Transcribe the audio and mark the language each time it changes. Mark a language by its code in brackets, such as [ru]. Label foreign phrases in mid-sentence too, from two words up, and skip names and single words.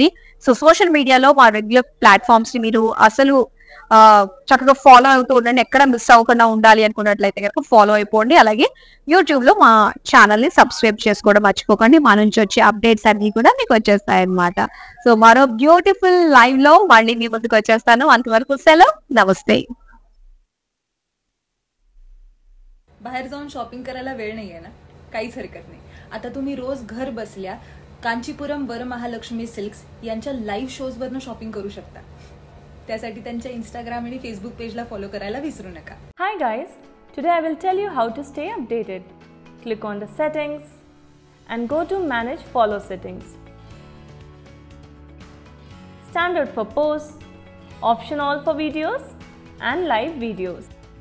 [te] సో సోషల్ మీడియాలో మా [en] regular platforms [te] ని మీరు అసలు చక్కగా ఫాలో అవుతూ ఉండండి. ఎక్కడ మిస్ అవ్వకుండా ఉండాలి అనుకున్నట్లయితే కనుక ఫాలో అయిపోండి. అలాగే యూట్యూబ్ లో మా ఛానల్ ని సబ్స్క్రైబ్ చేసుకోవడం మర్చిపోకండి. మా నుంచి వచ్చే అప్డేట్స్ అన్ని కూడా మీకు వచ్చేస్తాయి అన్నమాట. సో మరో [en] beautiful live [te] లో మళ్ళీ మీ ముందుకు వచ్చేస్తాను. అంతవరకు సెలవు, నమస్తే. [mr] बाहेर जाऊन शॉपिंग करायला वेळ नाहीये ना, काहीच हरकत नाही. आता तुम्ही रोज घर बसल्या कांचीपुरम वरमहालक्ष्मी सिल्क्स यांच्या लाईव्ह शोजवरनं शॉपिंग करू शकता. त्यासाठी त्यांच्या इंस्टाग्राम आणि फेसबुक पेजला फॉलो करायला विसरू नका. [en] Hi guys, today I will tell you how to stay updated. Click on the settings, and go to Manage Follow settings. Standard for posts, Option All for videos and live videos.